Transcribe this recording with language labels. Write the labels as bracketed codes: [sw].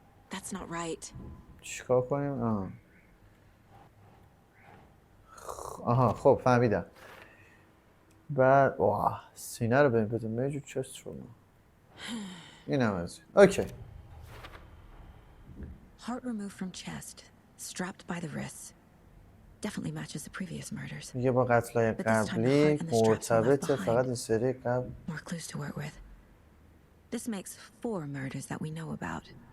[en] That's not right. [fa] چیکار کنیم؟ خب فهمیدم. بعد سینه رو ببین بزن میجور چست رو این هم از اوکی. [en] Heart removed from chest. Strapped by the wrists. Definitely matches the previous murders. [fa] میگه با قتلای قبلی مرتبطه. فقط این سری قبل. [en] More clues to work with. This makes 4 murders that we know about.